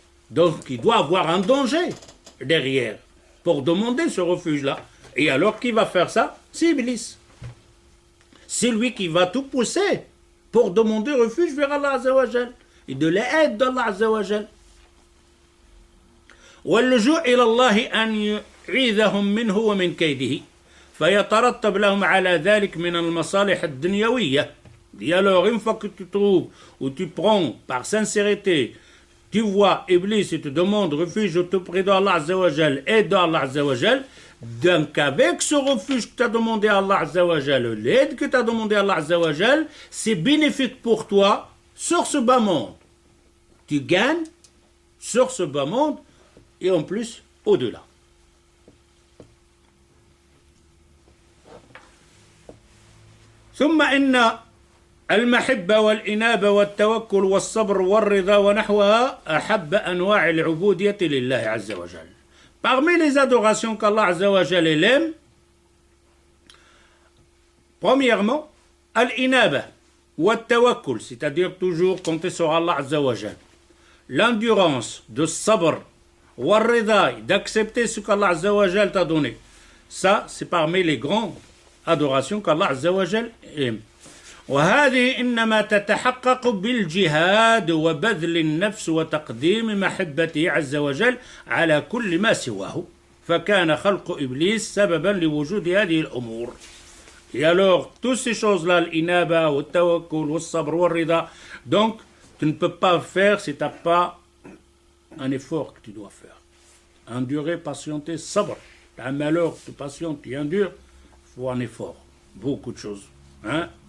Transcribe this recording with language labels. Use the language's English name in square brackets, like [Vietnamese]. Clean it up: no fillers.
[French] Donc, il doit avoir un danger derrière pour demander ce refuge-là. Et alors, qui va faire ça? C'est Iblis. C'est lui qui va tout pousser pour demander refuge vers Allah Azza wa Jal et de l'aide d'Allah Azza wa Jal. [Arabic] واللجوء إلى الله أن يعيذهم منه ومن كيده فيترتب لهم على ذلك من المصالح الدنيوية. [French] Et alors, une fois que tu trouves ou tu prends par sincérité, tu vois Iblis et tu demandes refuge auprès d'Allah Azza wa Jal et d'Allah Azza wa Jal, donc avec ce refuge que tu as demandé à Allah Azza wa Jal, l'aide que tu as demandé à Allah Azza wa Jal, c'est bénéfique pour toi sur ce bas monde. Tu gagnes sur ce bas monde et en plus au-delà. [Arabic] ثم إن المحبة والإنابة والتوكل والصبر والرضا ونحوها أحب أنواع العبودية لله عز وجل. [French] Parmi les adorations qu'Allah Azza wa Jal aime, premièrement, al-inaba wa tawakkul, c'est-à-dire toujours compter sur Allah Azza wa Jal. L'endurance, de sabr, wa rida, d'accepter ce qu'Allah Azza wa Jal t'a donné. Ça, c'est parmi les grandes adorations qu'Allah Azza wa Jal aime. [Arabic] وهذه إنما تتحقق بالجهاد وبذل النفس وتقديم محبته عز وجل على كل ما سواه فكان خلق إبليس سببا لوجود هذه الأمور. [French] Et alors, toutes ces choses-là, l'inaba, le tawakkul, le sabr, le rida, donc, tu ne peux pas faire si tu n'as pas un effort que tu dois faire. Endurer, patienter, sabr. Tu as un malheur, tu patientes, tu endures, il faut un effort. Beaucoup de choses. Hein?